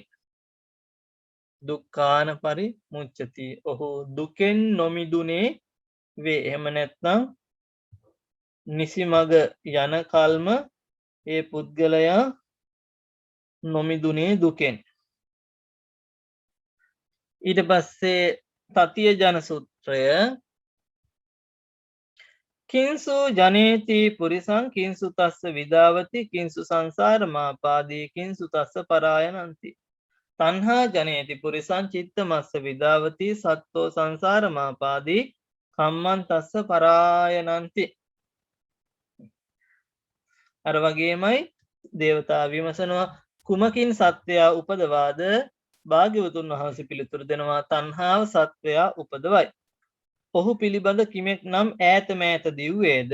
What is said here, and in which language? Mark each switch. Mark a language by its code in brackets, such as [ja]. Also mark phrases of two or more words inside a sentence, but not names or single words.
[pi] දුක්ඛාන පරිමුච්ඡති [si] ඔහු දුකෙන් නොමිදුනේ වේ. එහෙම නැත්නම් නිසිමග යන කල්ම ඒ පුද්ගලයා නොමිදුනේ දුකෙන්. ඊට පස්සේ [pi] තතිය ජන සූත්‍රය කිංසු ජනේති පුරිසං කිංසු තස්ස විදාවති කිංසු සංසාරමාපාදී කිංසු තස්ස පරායනන්ති තණ්හා ජනේති පුරිසං චිත්ත මස්ස විදාවති සත්තෝ සංසාරමාපාදී කම්මං තස්ස පරායනන්ති. [si] අර වගේමයි දේවතා විමසනවා කුමකින් සත්වයා උපදවාද? භාග්‍යවතුන් වහන්සේ පිළිතුරු දෙනවා තණ්හාව සත්වයා උපදවයි. ඔහු පිළිබඳ කිමෙක් නම් ඈත මෑත දිව්වේද?